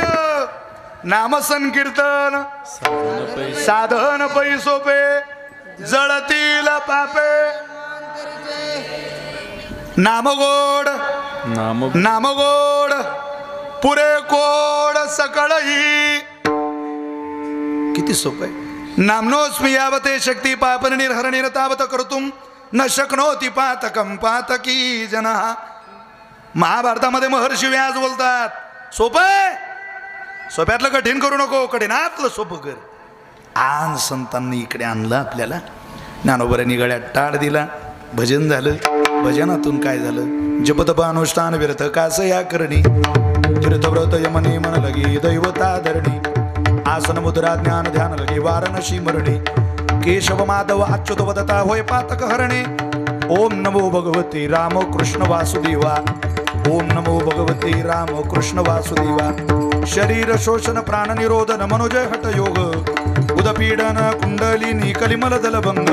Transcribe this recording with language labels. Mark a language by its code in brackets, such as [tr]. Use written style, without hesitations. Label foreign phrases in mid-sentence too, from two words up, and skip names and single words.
[mr] नाम संकीर्तन साधन पै सोपे जळतील पापे. नामगोड पुरे कोड सकळही. किती सोपं आहे. [sa] नामनोस्मि यावते शक्ती पापन निर्हरणेन तावत कर्तुम न शक्नोति पातकम पातकी जनः. [mr] महाभारतामध्ये महर्षी व्यास बोलतात. सोपं आहे. सोप्यातलं कठीण करू नको, कठीणातलं सोपं कर. आन संतांनी इकडे आणलं आपल्याला. ज्ञानोबरांनी गळ्यात टाळ दिला. भजन झालं. भजनातून काय झालं? जपतप अनुष्ठान व्यर्थ कास या करणी. तीर्थव्रत यमने मन लगी दैवता धरणी. आसन मुद्रा ज्ञान ध्यान लगी वारणशी मरणी. केशव माधव अच्युत वदता होय पातक हरणे. [sa] ओम नमो भगवते राम कृष्ण वासुदेवा. ओम नमो भगवते राम कृष्ण वासुदेवा. [mr] शरीर शोषण प्राण निरोधन मनोजय हट योग. उदपीडन कुंडलिनी कलिमल दलभंग.